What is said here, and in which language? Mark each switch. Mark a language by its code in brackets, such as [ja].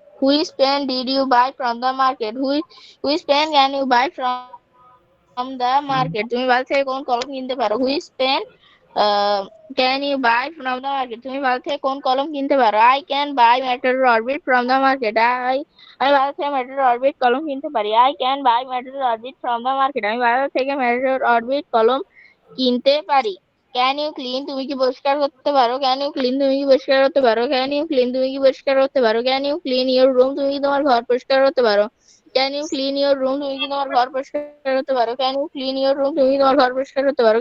[en] Which pen did you buy from the market? Which pen can you buy from the market? [bn] তুমি বাজার থেকে কোন কলম কিনতে পারো? [en] Which pen can you buy from the market? [bn] তুমি বাজার থেকে কোন কলম কিনতে পারো? [en] I can buy Matador Orbit from the market. [bn] আমি বাজার থেকে Matador Orbit কলম কিনতে পারি। [en] I can buy Matador Orbit from the market. [bn] আমি বাজার থেকে Matador Orbit কলম কিনতে পারি। [en] can you clean, [bn] তুমি কি পরিষ্কার করতে পারো? ক্যান ইউ ক্লিন, তুমি কি পরিষ্কার করতে পারো? [en] can you clean, [bn] তুমি কি পরিষ্কার করতে পারো? [en] can you clean your room, [bn] তুমি কি তোমার ঘর পরিষ্কার করতে পারো? [en] can you clean your room, [bn] তুমি কি তোমার ঘর পরিষ্কার করতে পারো? Can you clean your room, তুমি কি তোমার ঘর পরিষ্কার করতে পারো?